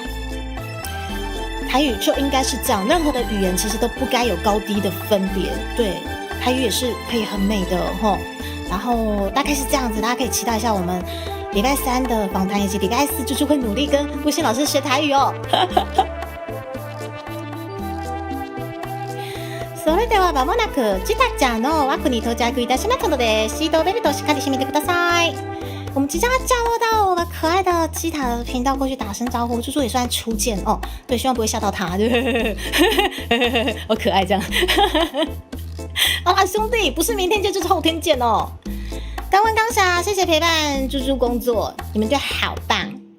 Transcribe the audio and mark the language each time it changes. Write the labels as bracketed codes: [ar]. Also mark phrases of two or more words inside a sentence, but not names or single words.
[zh] 台语就应该是这样，任何的语言其实都不该有高低的分别。对，台语也是可以很美的吼。然后大概是这样子，大家可以期待一下我们礼拜三的访谈，以及礼拜四就是会努力跟吴昕老师学台语哦。 [ja] それでは間もなくジタちゃんの枠に到着いたしますので、シートベルトしっかり締めてください。 [zh] 我们即将要降落到我们可爱的基塔的频道，过去打声招呼。猪猪也算初见哦，对，希望不会吓到他，对，好可爱这样。好啦，兄弟，不是明天见就是后天见哦。刚问刚霞，谢谢陪伴猪猪工作，你们队好棒。